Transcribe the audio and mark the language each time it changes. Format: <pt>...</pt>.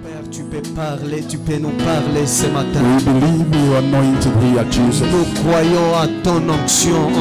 <fr>tu peux parler, tu peux nous parler ce matin.</fr> <en>We believe you are anointed here, Jesus.</en> <fr>Nous croyons à ton onction en</fr>